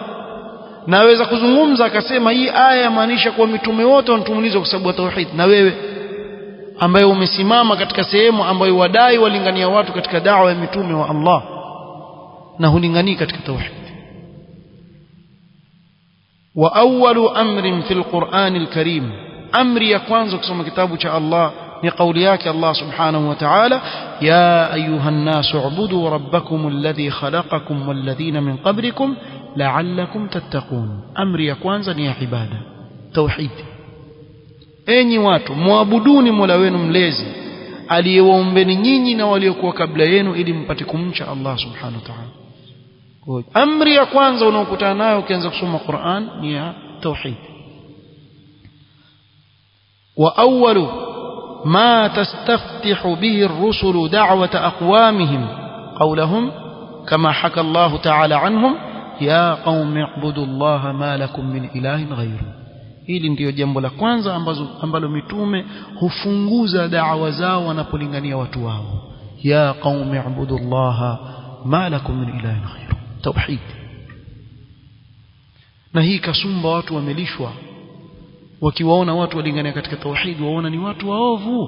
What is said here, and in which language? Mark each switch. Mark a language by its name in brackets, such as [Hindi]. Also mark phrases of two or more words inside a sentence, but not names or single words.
[Swahili] Naweza kuzungumza akasema hii aya yamaanisha kwa mitume wote wanatumulizwa kwa sababu ya tauhid, na wewe ambaye umesimama katika sehemu ambayo wadai walingania watu katika da'wa ya mitume wa Allah na hulinganii katika tauhid. [Arabic] وأول أمر في القرآن الكريم, [Swahili] amri ya kwanza kusoma kitabu cha Allah ni kauli yake Allah [Arabic] سبحانه وتعالى يا أيها الناس اعبدوا ربكم الذي خلقكم والذين من قبلكم لعلكم تتقون. [Swahili] Amri ya kwanza ni ya ibada, tauhid. Enyi watu, muabuduni Mola wenu mlezi aliyewaombeni nyinyi na waliokuwa kabla yenu ili mpate kumcha Allah [Arabic] سبحانه وتعالى. [Swahili] Amri ya kwanza unaokutana nayo ukianza kusoma Qur'an ni ya tauhid. [Arabic] وأول ما تستفتح به الرسل دعوة أقوامهم قولهم كما حكى الله تعالى عنهم يا قوم اعبدوا الله ما لكم من إله غيره. [Swahili] Hili ndio jambo la kwanza ambalo mitume hufunguza da'wa zao wanapolingania watu wao, [Arabic] يا قوم اعبدوا الله ما لكم من إله غيره, [Swahili] tauhid. Na hii kasumba watu wamelishwa, wakiwaona watu walingania katika tauhid waona ni watu waovu.